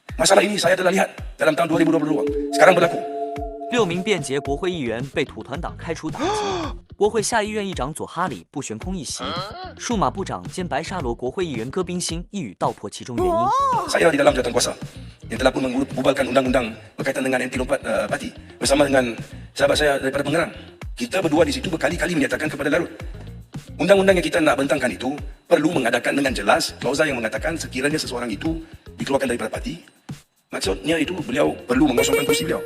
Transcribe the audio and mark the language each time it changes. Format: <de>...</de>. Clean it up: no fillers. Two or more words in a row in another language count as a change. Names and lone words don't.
<ms>Masalah ini saya telah lihat dalam tahun 2022. Sekarang berlaku.</ms> <zh>6 名便捷国会议员被土团党开除党籍，国会下议院议长佐哈里不悬空一席，数码部长兼白沙罗国会议员戈宾辛一语道破其中原因。</zh> <ms>Saya di dalam jawatan kuasa yang telah pun membubarkan undang-undang berkaitan dengan anti lompat parti bersama dengan sahabat saya daripada Pengerang. Kita berdua di situ berkali-kali menyatakan kepada Larut, undang-undang yang kita nak bentangkan itu perlu mengadakan dengan jelas klausa yang mengatakan sekiranya seseorang itu dikeluarkan daripada parti, maksudnya itu beliau perlu mengosongkan kursi beliau.</ms>